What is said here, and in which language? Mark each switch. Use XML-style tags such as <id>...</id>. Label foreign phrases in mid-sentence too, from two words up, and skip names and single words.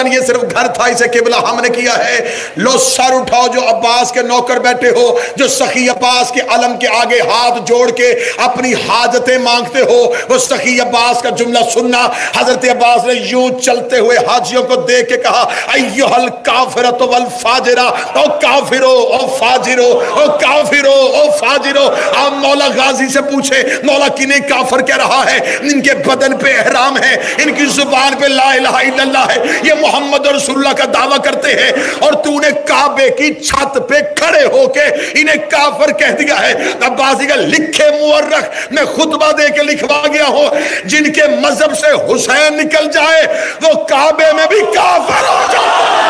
<ur>یہ صرف گھر تھا, اسے قبلہ ہم نے کیا ہے. لو سر اٹھاؤ جو عباس کے نوکر بیٹھے ہو, جو سخی عباس کے علم کے آگے ہاتھ جوڑ کے اپنی حاجتیں مانگتے ہو, وہ سخی عباس کا جملہ سننا. حضرت عباس نے یوں چلتے ہوئے حاجیوں کو دیکھ کے کہا</ur> <ar>ایھا الکافرۃ والفاجرہ.</ar> <ur>او کافرو, او فاجرو, او کافرو, او فاجرو. آپ مولا غازی سے پوچھے مولا کنہیں کافر کہہ رہا ہے؟ ان کے بدن پہ احرام ہے, ان کی زبان پہ</ur> <ar>لا الہ الا اللہ</ar> <ur>ہے, یہ</ur> <ar>محمد رسول اللہ</ar> <ur>کا دعویٰ کرتے ہیں, اور تو نے کعبے کی چھت پہ کھڑے ہو کے انہیں کافر کہہ دیا ہے. عباسی کا لکھے مورخ میں خطبہ دے کے لکھوا گیا ہوں, جن کے مذہب سے حسین نکل جائے وہ کعبے میں بھی کافر ہو جائے.</ur>